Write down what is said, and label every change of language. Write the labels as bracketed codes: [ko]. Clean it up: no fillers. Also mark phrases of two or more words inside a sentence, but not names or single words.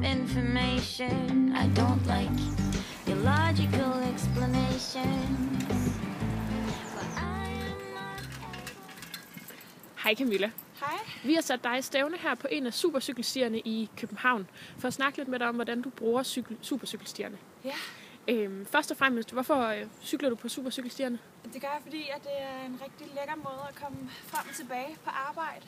[en] information. I don't like your logical explanations. But I am not able. [da] Hej Camilla. Hej. Vi har sat dig i stævne her på en af supercykelstierne i København, for at snakke lidt med dig om, hvordan du bruger supercykelstierne. Ja. Først og fremmest, hvorfor cykler du på supercykelstierne? Det gør jeg, fordi at det er en rigtig lækker måde at komme frem og tilbage på arbejde.